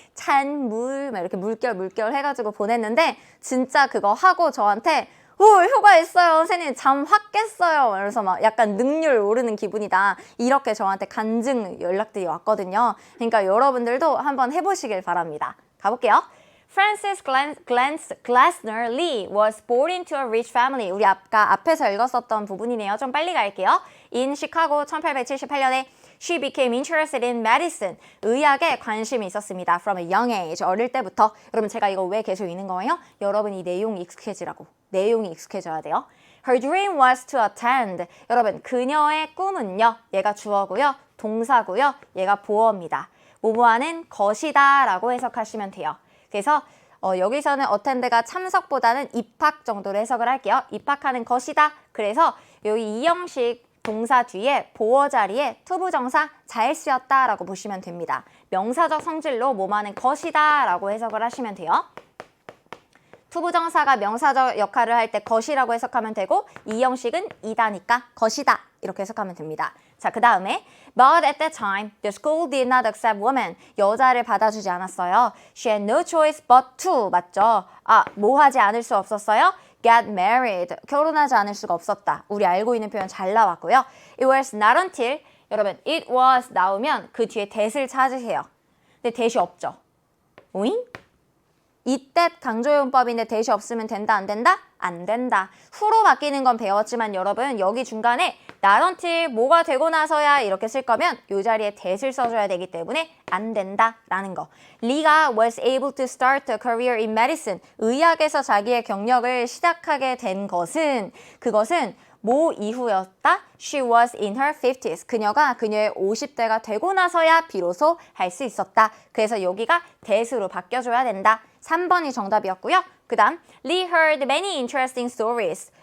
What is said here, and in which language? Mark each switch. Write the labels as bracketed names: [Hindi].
[Korean] 찬물 막 이렇게 물결 해가지고 보냈는데 진짜 그거 하고 저한테 효과 있어요. 선생님 잠 확 깼어요. 그래서 막 약간 능률 오르는 기분이다. 이렇게 저한테 간증 연락들이 왔거든요. 그러니까 여러분들도 한번 해보시길 바랍니다. 가볼게요. [English] Francis Glassner Lee was born into a rich family. [Korean] 우리 아까 앞에서 읽었었던 부분이네요. 좀 빨리 갈게요. [English] In Chicago 1878년에 She became interested in medicine. [Korean] 의학에 관심이 있었습니다. [English] From a young age. [Korean] 어릴 때부터. 여러분 제가 이거 왜 계속 읽는 거예요? 여러분 이 내용이 익숙해지라고. 내용이 익숙해져야 돼요. [English] Her dream was to attend. [Korean] 여러분 그녀의 꿈은요. 얘가 주어고요. 동사고요. 얘가 보어입니다. 뭐뭐하는 것이다 라고 해석하시면 돼요. 그래서 여기서는 attend가 참석보다는 입학 정도로 해석을 할게요. 입학하는 것이다. 그래서 여기 이 형식 동사 뒤에 보어 자리에 투부정사 잘 쓰였다 라고 보시면 됩니다. 명사적 성질로 뭐뭐하는 것이다 라고 해석을 하시면 돼요. 투부정사가 명사적 역할을 할 때 것이라고 해석하면 되고 이 형식은 이다니까 것이다 이렇게 해석하면 됩니다. 자, 그 다음에 [English] But at that time, the school did not accept women. [Korean] 여자를 받아주지 않았어요. [English] She had no choice but to. [Korean] 맞죠? 뭐 하지 않을 수 없었어요? [English] Get married. [Korean] 결혼하지 않을 수가 없었다. 우리 알고 있는 표현 잘 나왔고요. [English] It was not until. [Korean] 여러분, it was 나오면 그 뒤에 that을 찾으세요. 근데 that이 없죠. 오잉? 이때 강조용법인데 that이 없으면 된다, 안 된다? 안 된다. 후로 바뀌는 건 배웠지만 여러분 여기 중간에 not until 뭐가 되고 나서야 이렇게 쓸 거면 이 자리에 that을 써줘야 되기 때문에 안 된다 라는 거. [English] 리가 was able to start a career in medicine. [Korean] 의학에서 자기의 경력을 시작하게 된 것은 그것은 뭐 이후였다? [English] She was in her 50s. [Korean] 그녀가 그녀의 50대가 되고 나서야 비로소 할 수 있었다. 그래서 여기가 that으로 바뀌어줘야 된다. 3번이 정답이었고요. 그 다음 [English] Lee heard many interesting stories.